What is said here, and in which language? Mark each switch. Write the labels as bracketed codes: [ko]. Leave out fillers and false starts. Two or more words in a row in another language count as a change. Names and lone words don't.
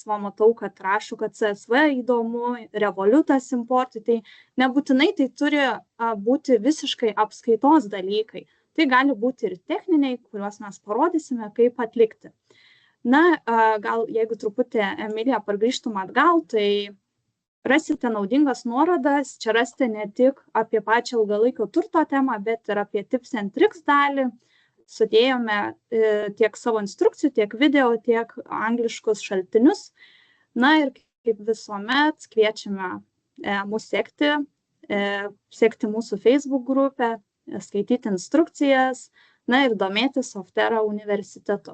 [lt] Matau, kad rašo, kad CSV įdomu, Revolutas importui, tai nebūtinai tai turi būti visiškai apskaitos dalykai. Tai gali būti ir techniniai, kuriuos mes parodysime, kaip atlikti. Gal jeigu truputį, Emilija, pargrįžtum atgal, tai rasite naudingas nuorodas. Čia rasite ne tik apie pačią ilgalaikio turto temą, bet ir apie [en] tips and tricks [lt] dalį. Sudėjome tiek savo instrukcijų, tiek video, tiek angliškus šaltinius. Ir kaip visuomet kviečiame mus sekti mūsų Facebook grupę, skaityti instrukcijas, ir domėtis Softera universitetu.